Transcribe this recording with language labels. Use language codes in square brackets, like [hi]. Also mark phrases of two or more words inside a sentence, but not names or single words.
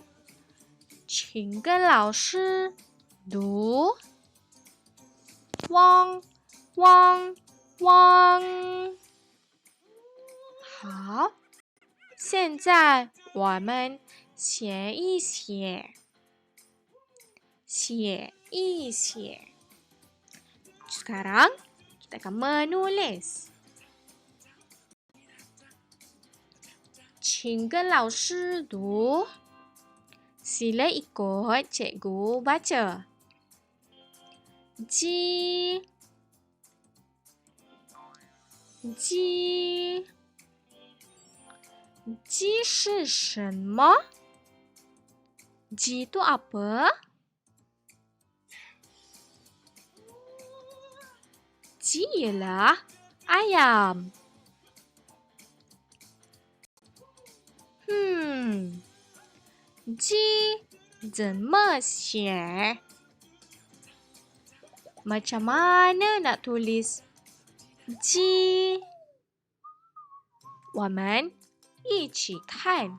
[zh] 请跟老师读。汪汪汪。好，现在我们写一写，写一写。 [ms] Sekarang kita akan menulis. [zh] 请跟老师读. [ms] Sila ikut cikgu baca. [zh] 鸡，鸡，鸡是什么？ [ms] 鸡itu apa？ 鸡 ialah ayam. [zh] 鸡怎么写？ [ms] Macam mana nak tulis 鸡？ [zh] 我们一起看.